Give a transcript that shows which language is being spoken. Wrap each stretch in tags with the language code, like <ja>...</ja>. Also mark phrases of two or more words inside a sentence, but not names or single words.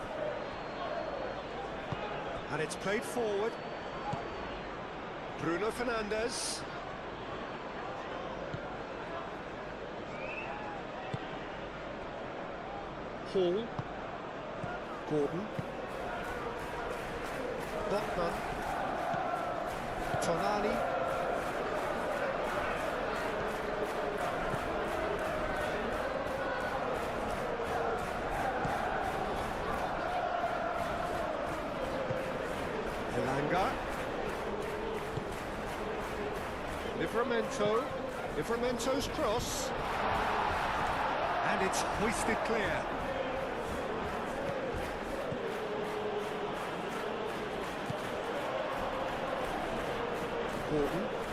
<en>And it's played forward. Bruno Fernandes. Hall. Gordon. Botman. Tonali. Elanga. Livramento. Livramento's cross. And it's hoisted clear. Gordon.</en>